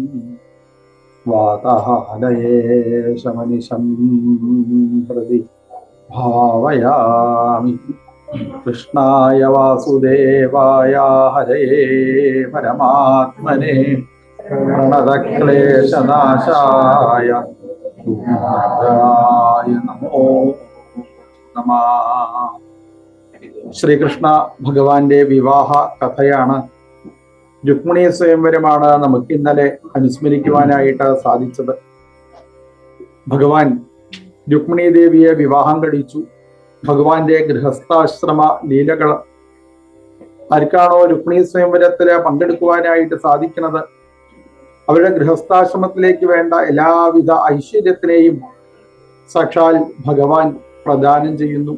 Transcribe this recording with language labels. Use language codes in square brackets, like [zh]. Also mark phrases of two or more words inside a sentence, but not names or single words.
[sa] वातालयेशमनिशं प्रति भावयामि। कृष्णाय वासुदेवाय हरये परमात्मने प्रणतक्लेशनाशाय नमो नमः। [ml] ശ്രീകൃഷ്ണ ഭഗവാന്റെ വിവാഹ കഥയാണ്, രുക്മിണി സ്വയംവരമാണ് നമുക്ക് ഇന്നലെ അനുസ്മരിക്കുവാനായിട്ട് സാധിച്ചത്. ഭഗവാൻ രുക്മിണി ദേവിയെ വിവാഹം കഴിച്ചു. ഭഗവാന്റെ ഗൃഹസ്ഥാശ്രമ ലീലകൾ ആർക്കാണോ രുക്മിണി സ്വയംവരത്തില് പങ്കെടുക്കുവാനായിട്ട് സാധിക്കുന്നത്, അവരുടെ ഗൃഹസ്ഥാശ്രമത്തിലേക്ക് വേണ്ട എല്ലാവിധ ഐശ്വര്യത്തിനെയും സാക്ഷാൽ ഭഗവാൻ പ്രദാനം ചെയ്യുന്നു.